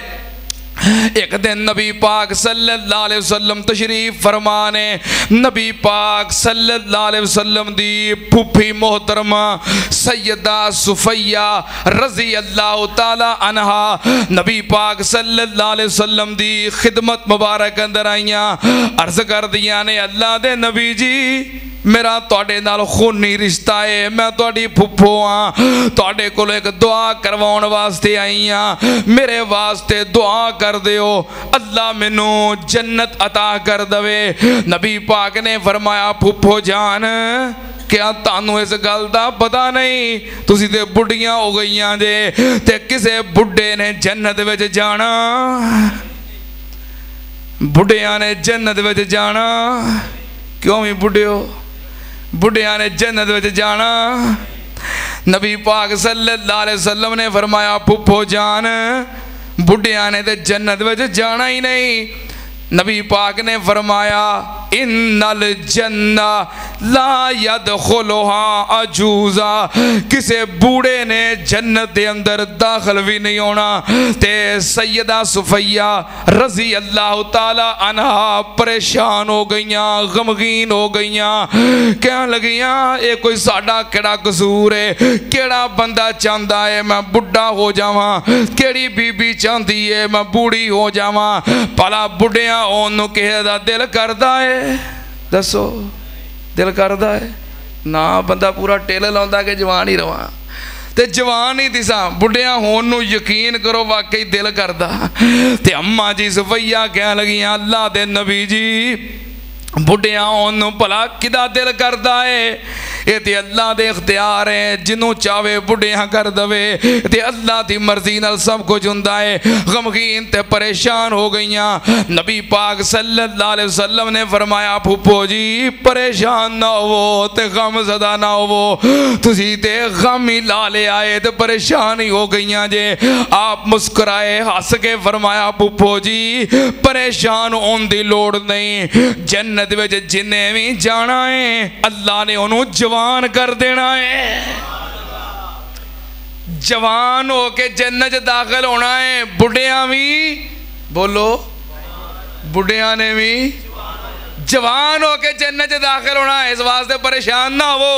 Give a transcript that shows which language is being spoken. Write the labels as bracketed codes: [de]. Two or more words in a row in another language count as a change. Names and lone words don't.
[pa] ایک دن نبی پاک [ar] صلی اللہ علیہ وسلم [pa] تشریف فرمانے، نبی پاک [ar] صلی اللہ علیہ وسلم [pa] دی پھوپھی محترمہ سیدہ صفیہ [ar] رضی اللہ تعالی عنہا [pa] نبی پاک [ar] صلی اللہ علیہ وسلم [pa] دی خدمت مبارک اندر آئیاں، عرض کر دیا نے اللہ دے نبی جی میرا تواڈے نال خونی رشتہ ہے، میں تواڈی پھپھو ہاں، تواڈے کول ایک دعا کرواؤن واسطے آئی ہاں، میرے واسطے دعا کر دیو اللہ مینوں جنت عطا کر دوے۔ نبی پاک نے فرمایا پھپھو جان کیا تانوں اس گل دا پتہ نہیں، تسی تے بڑھیاں ہو گئیاں جے تے کسے بڑھے نے جنت وچ جانا، بڑھیاں نے جنت وچ جانا، کیوں بھی بڑھے ہو، بڑھیاں نے جنت وچ جانا۔ نبی پاک [ar] صلی اللہ علیہ وسلم [pa] نے فرمایا پھپھو جان بڑھیاں نے تے جنت وچ جانا ہی نہیں۔ نبی پاک نے فرمایا [ar] ان الجنہ لا يدخلها عجوزا، [pa] کسے بوڑھے نے جنت دے اندر داخل بھی نہیں ہونا۔ تے سیدہ صفیہ [ar] رضی اللہ تعالی عنہ [pa] پریشان ہو گئیاں، غمگین ہو گئیاں، کہنے لگیاں اے کوئی ساڈا کیڑا قصور ہے، کیڑا بندہ چاہتا ہے میں بڑھا ہو جاواں، کیڑی بی بی چاہتی ہے میں بوڑھی ہو جاواں، پلا بڑھیاں اونوں کہے دا دل کردا ہے، دسو دل کردا ہے نا، بندہ پورا ٹیل لاؤندا کہ جوان ہی رواں، تے جوان ہی دیساں بڑھیاں ہون نو یقین کرو واقعی دل کردا۔ تے اماں جی صفیہ کہنے لگیاں اللہ دے نبی جی بڑھیاں ہون بھلا کدا دل کردا ہے، یہ تے اللہ دے اختیار ہے، جنوں چاہے بڑھیاں کر دوے، تے اللہ دی مرضی نال سب کچھ ہوندا ہے۔ غمگین تے پریشان ہو گئیاں، نبی پاک [ar] صلی اللہ علیہ وسلم [pa] نے فرمایا پھپھو جی پریشان نہ ہو تے غم زدہ نہ ہو، تسی تے غم ہی لا لے آئے تے پریشان ہی ہو گئیاں جے۔ آپ مسکرائے ہس کے فرمایا پھپھو جی پریشان ہون دی لوڑ نہیں، جنت وچ جنے بھی جانا ہے اللہ نے انہوں جوان کر دینا ہے، جوان ہو کے جنت داخل ہونا ہے۔ بڑھیاں بھی بولو بڑھیاں نے بھی جوان ہو کے جنت داخل ہونا ہے، اس واسطے پریشان نہ ہو۔